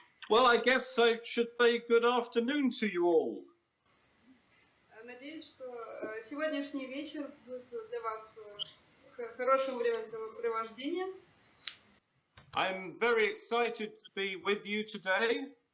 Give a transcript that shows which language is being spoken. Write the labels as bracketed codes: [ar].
[en] Well, I guess I should say good afternoon to you all. [ru] Надеюсь, что сегодняшний вечер будет для вас хорошим времяпрепровождением. [en] I'm very excited to be with you today.